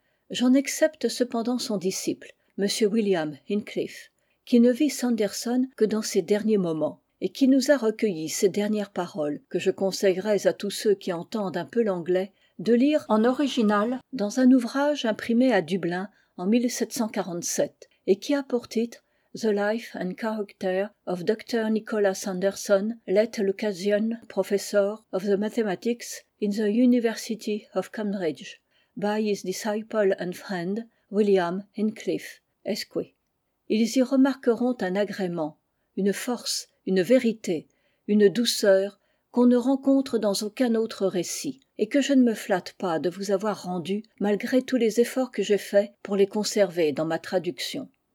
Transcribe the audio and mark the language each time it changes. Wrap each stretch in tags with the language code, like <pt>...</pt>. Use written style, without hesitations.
<fr>J'en excepte cependant son disciple, M. William Hincliffe, qui ne vit Sanderson que dans ses derniers moments, et qui nous a recueilli ces dernières paroles que je conseillerais à tous ceux qui entendent un peu l'anglais de lire en original dans un ouvrage imprimé à Dublin en 1747 et qui a pour titre «</fr> <en>The Life and Character of Dr. Nicholas Sanderson, late Lucasian Professor of the Mathematics in the University of Cambridge, by his disciple and friend William Hincliffe, Esquire ».</en> <fr>Ils y remarqueront un agrément, une force, une vérité, une douceur qu'on ne rencontre dans aucun autre récit, et que je ne me flatte pas de vous avoir rendu, malgré tous les efforts que j'ai faits pour les conserver dans ma traduction.</fr>